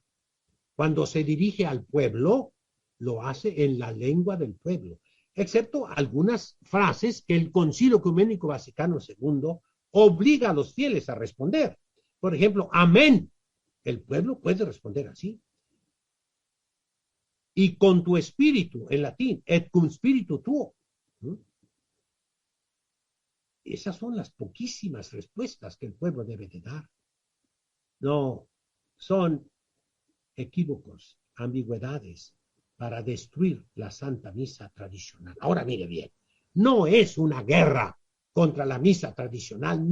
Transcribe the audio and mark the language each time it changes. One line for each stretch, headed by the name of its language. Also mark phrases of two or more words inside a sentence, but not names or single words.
Spanish: Cuando se dirige al pueblo, lo hace en la lengua del pueblo. Excepto algunas frases que el Concilio Ecuménico Vaticano II obliga a los fieles a responder. Por ejemplo, amén. El pueblo puede responder así. Y con tu espíritu, en latín,
Latin: et cum spiritu tuo.
Spanish: Esas son las poquísimas respuestas que el pueblo debe de dar. No, son equívocos, ambigüedades para destruir la Santa Misa tradicional. Ahora mire bien, no es una guerra contra la misa tradicional.